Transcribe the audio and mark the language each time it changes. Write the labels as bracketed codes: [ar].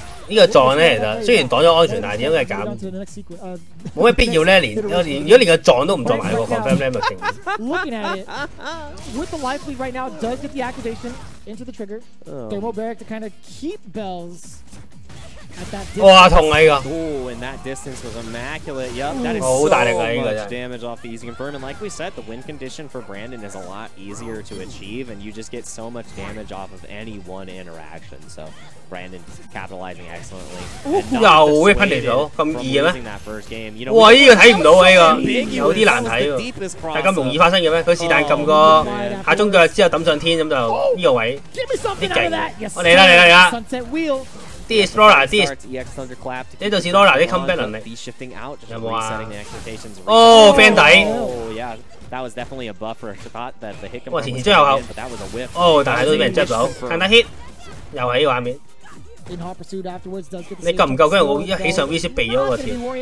[yue] 呢個撞咧，其實雖然擋咗安全，但係點解減？冇咩必要咧，如果連個撞都唔撞埋個 confirm 咧，咪勁。 [en] Looking at it, with the life lead right now, does get the activation into the trigger. Thermal barrack to kind of keep Bells. [yue] 哇，痛啊！呢個。 [en] Oh, and that distance was immaculate. Yep, that is so much damage off the easy confirm. And like we said, the win condition for Brandon is a lot easier to achieve, and you just get so much damage off of any one interaction. So Brandon capitalizing excellently. [yue] 又會噴嚟咗，咁易嘅咩？哇！呢個睇唔到啊！呢個有啲難睇喎，係咁容易發生嘅咩？佢是但撳個下中腳之後抌上天咁就呢個位啲勁。我嚟啦！啲 Laura 啲呢度似 Laura 啲 comeback 能力有冇啊？哦 ，fan 底。 [en] That was definitely a buffer shot that the hit [yue] 哇，前前追後後。哦，但係都俾人執到，看得 hit， 又係呢個畫面。你夠唔夠？跟住我一起上 V 先避咗個條。